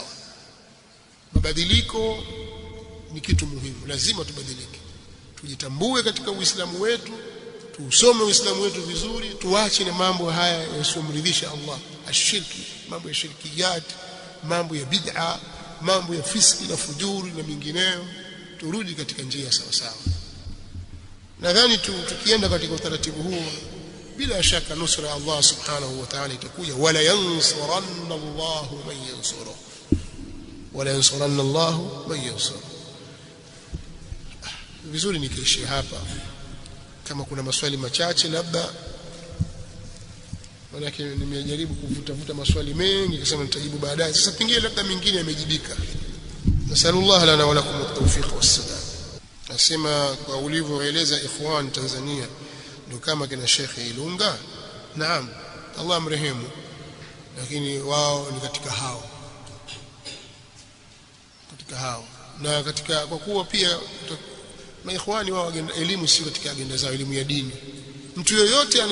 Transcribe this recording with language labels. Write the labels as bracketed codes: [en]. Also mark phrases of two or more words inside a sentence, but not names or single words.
[sw] Mabadiliko ni kitu muhimu, lazima tubadilike, tujitambue katika Uislamu wetu, tusome Uislamu wetu vizuri, tuache na mambo haya yasiyomridhisha Allah, ashirki, mambo ya shirkiyat, mambo ya bid'a, mambo ya fiski na fujuri na mingineyo. Turudi katika njia sawa sawa. Nadhani tukienda katika utaratibu huu, bila shaka nusra Allah [ar] سبحانه وتعالى [sw] itakuja. [ar] ولينصرن الله من ينصره ولينصرن الله من ينصره. [sw] Vizuri nikiishi hapa. Kama kuna maswali machache labda, maana nimejaribu kuvuta maswali mengi kasema nitajibu baadaye. Sasa pengine labda mengine yamejibika. [ar] نسأل الله لنا ولكم التوفيق والسداد. [sw] Nasema kwa ulivyoeleza ikhwan Tanzania ndio kama kina Sheikh Ilunga. Naam, Allah amrehemu, lakini wao ni katika hao na katika, kwa kuwa pia maikhwani wao elimu si katika agenda zao, elimu ya dini.